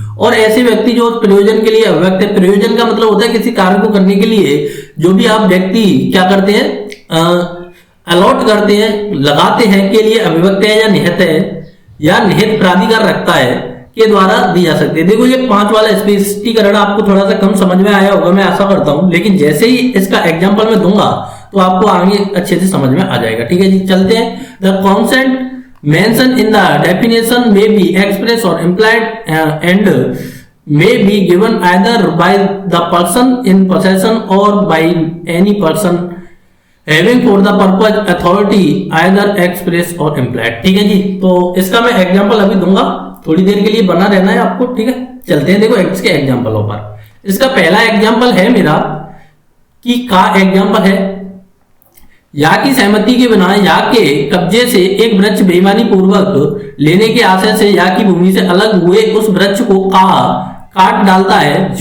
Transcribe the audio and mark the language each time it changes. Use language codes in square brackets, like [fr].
[hi] और ऐसे व्यक्ति जो प्रयोजन के लिए अभिव्यक्त है, प्रयोजन का मतलब होता है किसी कार्य को करने के लिए जो भी आप व्यक्ति क्या करते हैं, अलॉट करते हैं, लगाते हैं, के लिए अभिव्यक्त है या निहित प्राधिकार रखता है के द्वारा दी जा सकती है। देखो ये 5 वाला स्पष्टीकरण आपको थोड़ा सा कम समझ में आया होगा, मैं आशा करता हूं, लेकिन जैसे ही इसका एग्जांपल मैं दूंगा तो आपको आगे अच्छे से समझ में आ जाएगा। ठीक है जी, चलते हैं। [en] The concept mention in the definition may be express or implied and may be given either by the person in possession or by any person having for the purpose authority either express or implied। [hi] ठीक है जी, तो इसका मैं example अभी दूंगा, थोड़ी देर के लिए बना रहना है आपको। ठीक है, चलते हैं। देखो इसके एग्जांपलों पर। इसका पहला एग्जांपल है मेरा कि का एग्जांपल है, या की सहमति के बिना या के कब्जे से एक वृक्ष बेईमानी पूर्वक लेने के आशय से या की भूमि से अलग हुए उस वृक्ष को का काट डालता है।